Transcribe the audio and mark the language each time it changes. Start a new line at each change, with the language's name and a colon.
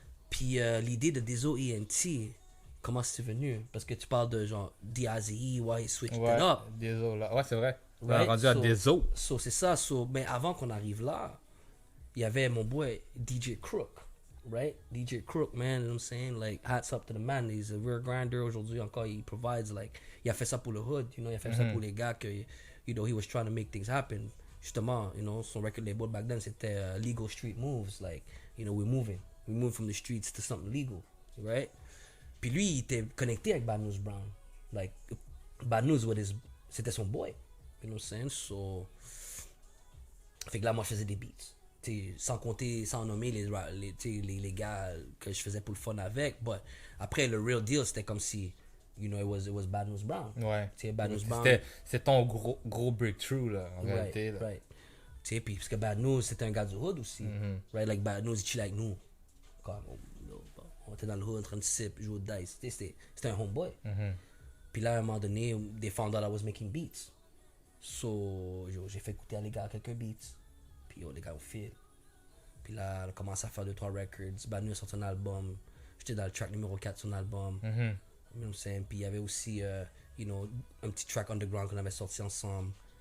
French: Puis l'idée de Dezo ENT, comment c'est venu? Parce que tu parles de genre D.I.Z.E,
English: why he switched it up.
French: Dezo, là. Ouais, c'est vrai. On
English: Right?
French: est rendu à Dezo. So c'est ça. So, mais avant qu'on arrive là, il y avait mon boy DJ Crook.
English: Right? DJ Crook, man, you know what I'm saying? Like, hats up to the man. He's a real grinder.
French: Aujourd'hui encore, il
English: provides, like,
French: il a fait ça pour le hood, you know, il a fait ça pour les gars que,
English: you know, he was trying to make things happen.
French: Justement,
English: you know,
French: son
English: record label back then,
French: c'était
English: Legal Street Moves. Like, you know, we move from the streets to something legal, right?
French: Puis lui, il était connecté avec Bad News Brown.
English: Like, Bad News,
French: c'était son boy.
English: You know what I'm saying?
French: So, fait que là, moi, je faisais des beats. T'sais, sans nommer les gars que je faisais pour le fun avec.
English: But
French: après, le
English: real deal,
French: c'était comme si,
English: you know, it was Bad News Brown.
French: Ouais. Bad News Brown. C'est ton gros breakthrough, là, en réalité. Là.
English: Right.
French: Tu sais, puis parce que Bad News, c'était un gars du hood aussi.
English: Right? Like Bad News,
French: il chill avec nous. Comme, on était dans le hood en train de sip, jouer au dice. C'était un homeboy. Puis là, à un moment donné,
English: they found out I was making beats.
French: So, j'ai fait écouter à les gars quelques beats. Puis les gars, au fil. Puis là, on a commencé à faire 2-3 records. Bad News a sorti un album. J'étais dans le track numéro 4 de son album.
English: You know what I'm saying?
French: Puis il y avait aussi,
English: you know,
French: un petit track underground qu'on avait sorti ensemble.